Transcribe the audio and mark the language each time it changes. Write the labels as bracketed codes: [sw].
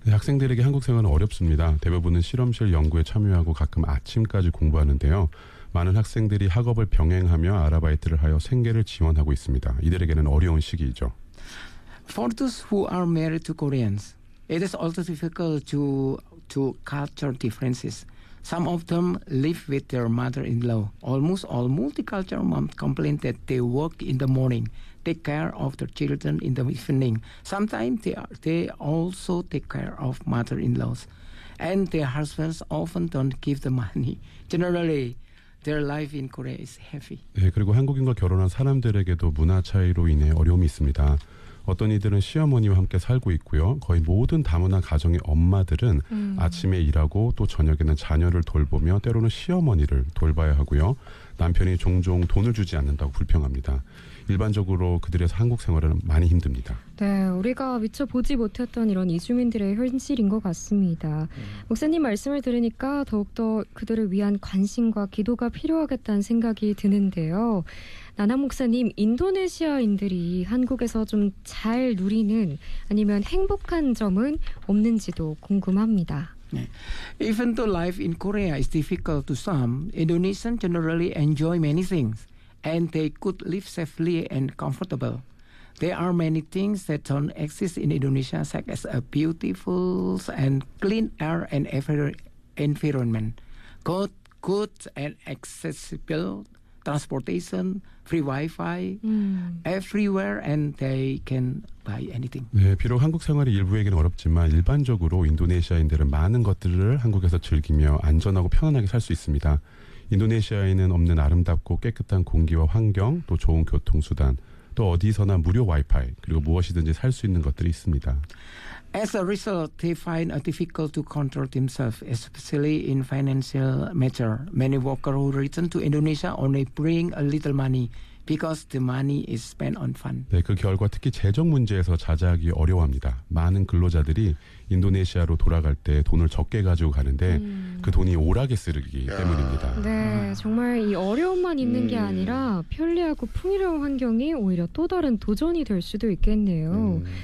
[ko] 네, 학생들에게 한국 생활은 어렵습니다. 대부분은 실험실 연구에 참여하고 가끔 아침까지 공부하는데요. 많은 학생들이 학업을 병행하며 아르바이트를 하여 생계를 지원하고 있습니다. 이들에게는 어려운 시기이죠. [en] For those who are married to Koreans, it is also difficult to culture differences. Some of them live with their mother-in-law. Almost all multicultural moms complain that they work in the morning, take care of their children in the evening. Sometimes they also take care of mother-in-laws. And their husbands often don't give the money. Generally, their life in Korea is heavy. [ko] 네, 그리고 한국인과 결혼한 사람들에게도 문화 차이로 인해 어려움이 있습니다. 어떤 이들은 시어머니와 함께 살고 있고요. 거의 모든 다문화 가정의 엄마들은 아침에 일하고 또 저녁에는 자녀를 돌보며 때로는 시어머니를 돌봐야 하고요. 남편이 종종 돈을 주지 않는다고 불평합니다. 일반적으로 그들의 한국 생활은 많이 힘듭니다. 네, 우리가 미처 보지 못했던 이런 이주민들의 현실인 것 같습니다. 목사님 말씀을 들으니까 더욱더 그들을 위한 관심과 기도가 필요하겠다는 생각이 드는데요. 나나 목사님, 인도네시아인들이 한국에서 좀 잘 누리는 아니면 행복한 점은 없는지도 궁금합니다. [en] Even though life in Korea is difficult to some, Indonesians generally enjoy many things, and they could live safely and comfortable. There are many things that don't exist in Indonesia, such as a beautiful and clean air and environment, good and accessible transportation, free Wi-Fi, everywhere, and they can buy anything. [ko] 네, 비록 한국 생활이 일부에게는 어렵지만 일반적으로 인도네시아인들은 많은 것들을 한국에서 즐기며 안전하고 편안하게 살 수 있습니다. 인도네시아에는 없는 아름답고 깨끗한 공기와 환경, 또 좋은 교통수단, 또 어디서나 무료 와이파이, 그리고 무엇이든지 살 수 있는 것들이 있습니다. [en] As a result, they find it difficult to control themselves, especially in financial matter. Many workers who return to Indonesia only bring a little money because the money is spent on fun. [ko] 네, 그 결과 특히 재정 문제에서 자제하기 어려워합니다. 많은 근로자들이 인도네시아로 돌아갈 때 돈을 적게 가지고 가는데 그 돈이 오락에 쓰르기 때문입니다. 네, 정말 이 어려움만 있는 게 아니라 편리하고 풍요로운 환경이 오히려 또 다른 도전이 될 수도 있겠네요.